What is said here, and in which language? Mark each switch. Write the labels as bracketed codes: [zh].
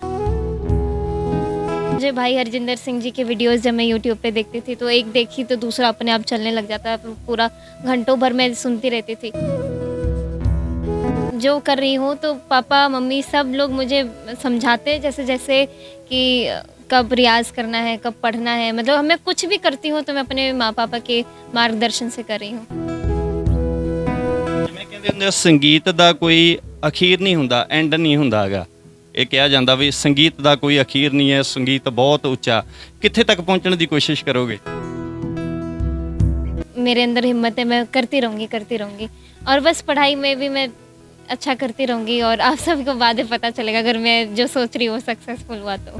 [hi] मुझे भाई हरजिंदर सिंह जी के वीडियोस जब मैं यूट्यूब पे देखती थी तो एक देखी तो दूसरा अपने आप चलने लग जाता, पूरा घंटों भर मैं सुनती रहती थी। जो कर रही हूँ तो पापा मम्मी सब लोग मुझे समझाते जैसे जैसे कि कब रियाज़ करना है, कब पढ़ना है, मतलब मैं कुछ भी करती हूँ तो मैं अपने माँ पापा के मार्गदर्शन से कर रही हूँ। [pa] ਜਿਵੇਂ ਕਹਿੰਦੇ ਹੁੰਦੇ ਆ, ਸੰਗੀਤ ਦਾ ਕੋਈ ਅਖੀਰ ਨਹੀਂ ਹੁੰਦਾ, ਐਂਡ ਨਹੀਂ ਹੁੰਦਾ ਹੈਗਾ। ਇਹ ਕਿਹਾ ਜਾਂਦਾ ਵੀ ਸੰਗੀਤ ਦਾ ਕੋਈ ਅਖੀਰ ਨਹੀਂ ਹੈ, ਸੰਗੀਤ ਬਹੁਤ ਉੱਚਾ। ਕਿੱਥੇ ਤੱਕ ਪਹੁੰਚਣ ਦੀ ਕੋਸ਼ਿਸ਼ ਕਰੋਗੇ? [hi] मेरे अंदर हिम्मत है, मैं करती रहूँगी और बस पढ़ाई में भी मैं अच्छा करती रहूँगी और आप सबको बाद में पता चलेगा अगर मैं जो सोच रही हूँ सक्सेसफुल हुआ तो।